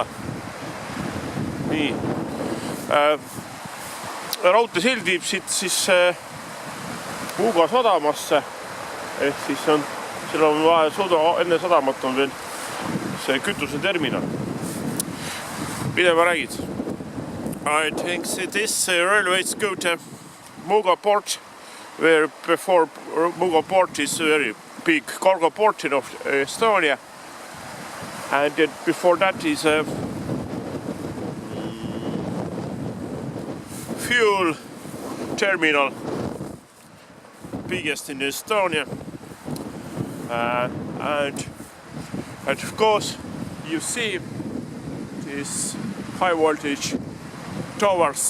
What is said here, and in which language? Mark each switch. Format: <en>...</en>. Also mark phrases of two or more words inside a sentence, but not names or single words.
<et>Nii. Raudteesild viib siit siis Muuga sadamasse. Ehk siis seal on vaja enne sadamat on veel see kütuse terminal. Mida ma räägid?</et> <en>I think this railways go to Muuga port, where before Muuga port is a very big cargo port in Estonia. And before that is a fuel terminal, biggest in Estonia, and of course you see this high voltage towers.</en>